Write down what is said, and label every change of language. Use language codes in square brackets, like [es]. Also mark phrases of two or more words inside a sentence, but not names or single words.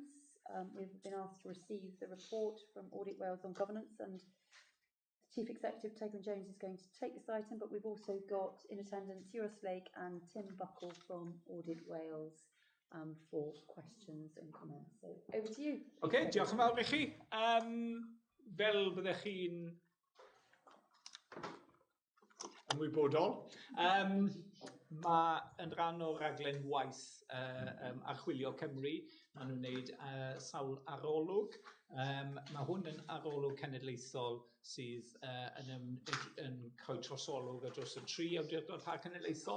[en] We've been asked to receive the report from Audit Wales on governance, and the Chief Executive, Tegwin Jones, is going to take this item, but we've also got in attendance Eurus Lake and Tim Buckle from Audit Wales for questions and comments. So over to you. [cy] OK, diolch yn fawr i chi. Fel byddech chi'n ymwybodol, mae yn rhan o'r raglen waith archwilio Cymru. Maen nhw'n wneud sawl arolwg. Mae hwn yn arolwg cenedlaethol sydd yn cael trosolwg ar dros y 3 awdurdod Parc Cenedlaethol.